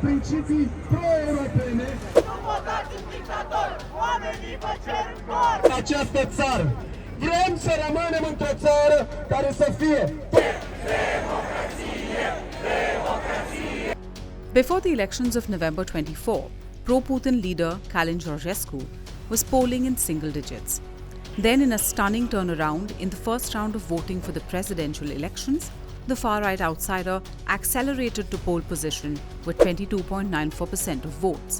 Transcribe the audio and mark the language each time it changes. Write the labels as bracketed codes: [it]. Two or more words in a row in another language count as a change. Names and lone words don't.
[ro] principii pro-europene. Nu votați un dictator! Oamenii vă cer încoar! În această țară. Vrem să rămânem într-o țară care să fie [en] Before the elections of November 24, pro-Putin leader Calin Georgescu was polling in single digits. Then, in a stunning turnaround in the first round of voting for the presidential elections, the far-right outsider accelerated to pole position with 22.94% of votes.